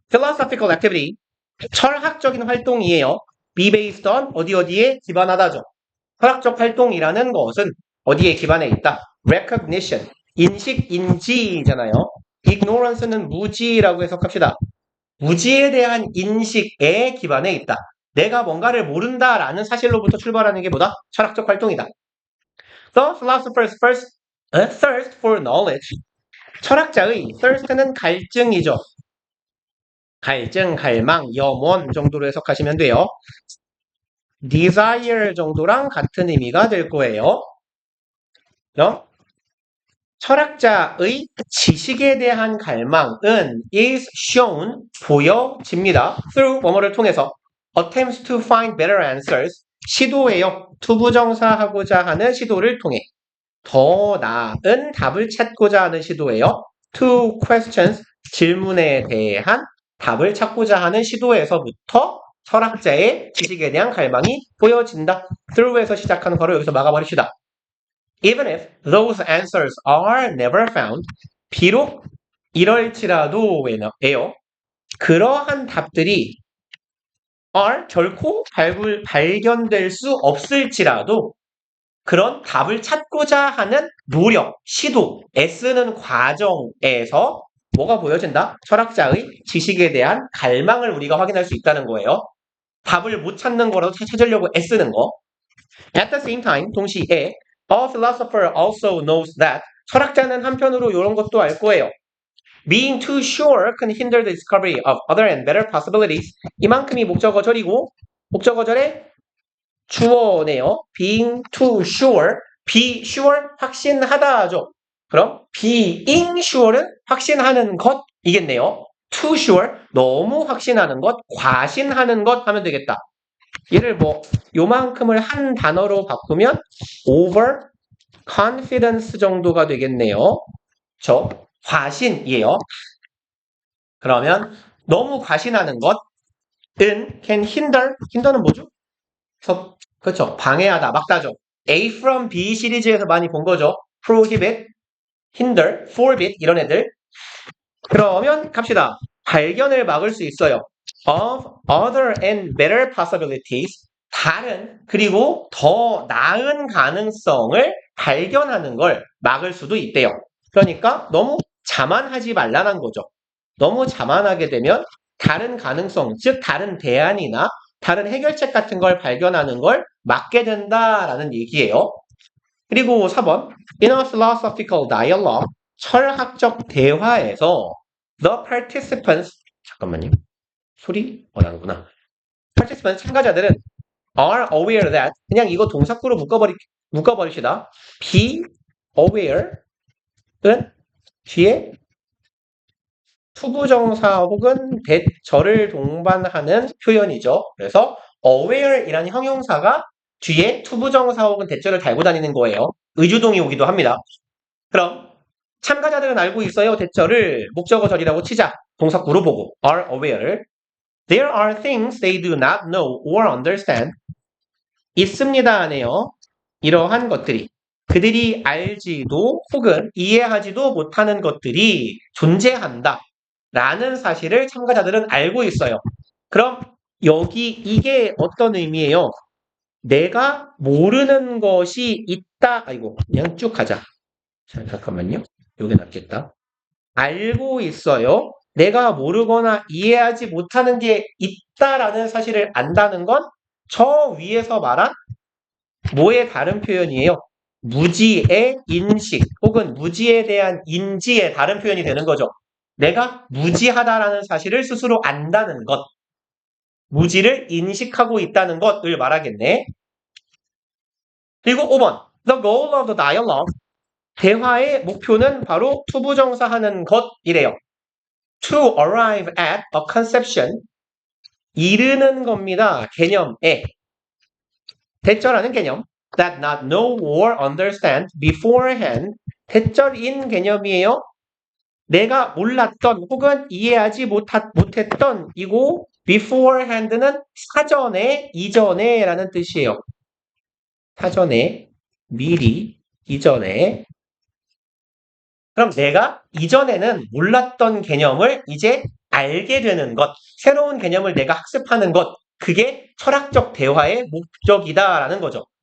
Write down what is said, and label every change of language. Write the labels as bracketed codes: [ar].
[en] philosophical activity. [ko] 철학적인 활동이에요. [en] be based on [ko] 어디에 기반하다죠. 철학적 활동이라는 것은 어디에 기반해 있다? recognition. 인식, 인지잖아요. ignorance는 무지라고 해석합시다. 무지에 대한 인식에 기반해 있다. 내가 뭔가를 모른다라는 사실로부터 출발하는 게 뭐다? 철학적 활동이다. [en] The philosopher's thirst for knowledge. [ko] 철학자의 thirst는 갈증이죠. 갈증, 갈망, 염원 정도로 해석하시면 돼요. desire 정도랑 같은 의미가 될 거예요. 그럼 철학자의 지식에 대한 갈망은 [en] is shown, [ko] 보여집니다. [en] through [ko] 뭐뭐를 통해서 [en] attempts to find better answers, [ko] 시도해요. 투부정사하고자 하는 시도를 통해 더 나은 답을 찾고자 하는 시도예요. [en] to questions, [ko] 질문에 대한 답을 찾고자 하는 시도에서부터 철학자의 지식에 대한 갈망이 보여진다. through에서 시작하는 거를 여기서 막아버립시다. [en] Even if those answers are never found, [ko] 비록 이럴지라도예요. 그러한 답들이 are 결코 발견될 수 없을지라도 그런 답을 찾고자 하는 노력, 시도, 애쓰는 과정에서 뭐가 보여진다? 철학자의 지식에 대한 갈망을 우리가 확인할 수 있다는 거예요. 답을 못 찾는 거라도 찾으려고 애쓰는 거. [en] At the same time, [ko] 동시에 [en] a philosopher also knows that [ko] 철학자는 한편으로 이런 것도 알 거예요. [en] Being too sure can hinder the discovery of other and better possibilities. [ko] 이만큼이 목적어절이고 목적어절의 주어네요. [en] Being too sure, be sure [ko] 확신하다죠. 그럼 being sure는 확신하는 것이겠네요. [en] too sure [ko] 너무 확신하는 것, 과신하는 것 하면 되겠다. 얘를 뭐 요만큼을 한 단어로 바꾸면 [en] over confidence [ko] 정도가 되겠네요. 저 과신이에요. 그러면 너무 과신하는 것은 [en] can hinder [ko] 는 뭐죠? 그렇죠. 방해하다, 막다죠. A from B 시리즈에서 많이 본 거죠. [en] prohibit, hinder, forbid [ko] 이런 애들. 그러면 갑시다. 발견을 막을 수 있어요. [en] of other and better possibilities. [ko] 다른 그리고 더 나은 가능성을 발견하는 걸 막을 수도 있대요. 그러니까 너무 자만하지 말라는 거죠. 너무 자만하게 되면 다른 가능성, 즉 다른 대안이나 다른 해결책 같은 걸 발견하는 걸 막게 된다라는 얘기예요. 그리고 4번 [en] In a philosophical dialogue [ko] 철학적 대화에서 [en] the participants [ko] 잠깐만요. 소리 나는구나. participants 참가자들은 [en] are aware that [ko] 그냥 이거 동사구로 묶어버립시다. be aware은 뒤에 투부정사 혹은 대절을 동반하는 표현이죠. 그래서 aware이라는 형용사가 뒤에 투부정사 혹은 대절을 달고 다니는 거예요. 의주동이 오기도 합니다. 그럼 참가자들은 알고 있어요. 대절을 목적어절이라고 치자. 동사구로 보고 [en] are aware. There are things they do not know or understand. [ko] 있습니다 하네요. 이러한 것들이 그들이 알지도 혹은 이해하지도 못하는 것들이 존재한다. 라는 사실을 참가자들은 알고 있어요. 그럼 여기 이게 어떤 의미예요? 내가 모르는 것이 있다. 아이고 그냥 쭉 가자. 잠깐만요. 요게 낫겠다. 알고 있어요. 내가 모르거나 이해하지 못하는 게 있다라는 사실을 안다는 건 저 위에서 말한 뭐의 다른 표현이에요? 무지의 인식 혹은 무지에 대한 인지의 다른 표현이 되는 거죠. 내가 무지하다라는 사실을 스스로 안다는 것. 무지를 인식하고 있다는 것을 말하겠네. 그리고 5번. [en] The goal of the dialogue. [ko] 대화의 목표는 바로 투부정사하는 것이래요. [en] To arrive at a conception. [ko] 이르는 겁니다. 개념에. 대절하는 개념. [en] That not know or understand beforehand. [ko] 대절인 개념이에요. 내가 몰랐던 혹은 이해하지 못했던 이고 beforehand는 사전에, 이전에 라는 뜻이에요. 사전에, 미리, 이전에. 그럼 내가 이전에는 몰랐던 개념을 이제 알게 되는 것, 새로운 개념을 내가 학습하는 것, 그게 철학적 대화의 목적이다라는 거죠.